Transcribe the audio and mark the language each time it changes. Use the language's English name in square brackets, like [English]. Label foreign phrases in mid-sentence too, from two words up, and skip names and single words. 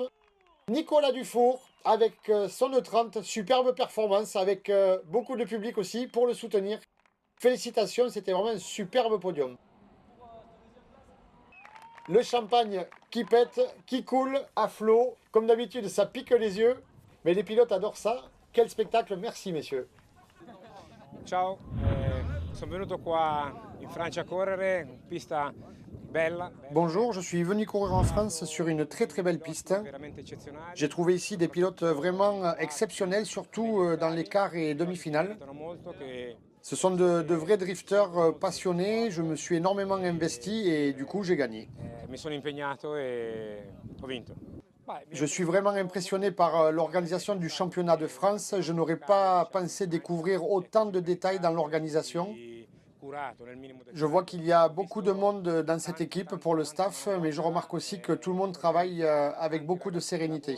[French] Nicolas Dufour avec son E30, superbe performance avec beaucoup de public aussi pour le soutenir. Félicitations, c'était vraiment un superbe podium. Le champagne qui pète, qui coule à flot. Comme d'habitude, ça pique les yeux. Mais les pilotes adorent ça. Quel spectacle, merci messieurs. [Italian] Ciao, sono venuto qua in Francia a correre, pista bella. [French] Bonjour, je suis venu courir en France sur une très très belle piste. J'ai trouvé ici des pilotes vraiment exceptionnels, surtout dans les quarts et demi-finales. Ce sont de vrais drifters passionnés, je me suis énormément investi et du coup j'ai gagné. [Italian] Mi sono impegnato e ho vinto. [French] Je suis vraiment impressionné par l'organisation du championnat de France. Je n'aurais pas pensé découvrir autant de détails dans l'organisation. Je vois qu'il y a beaucoup de monde dans cette équipe pour le staff, mais je remarque aussi que tout le monde travaille avec beaucoup de sérénité.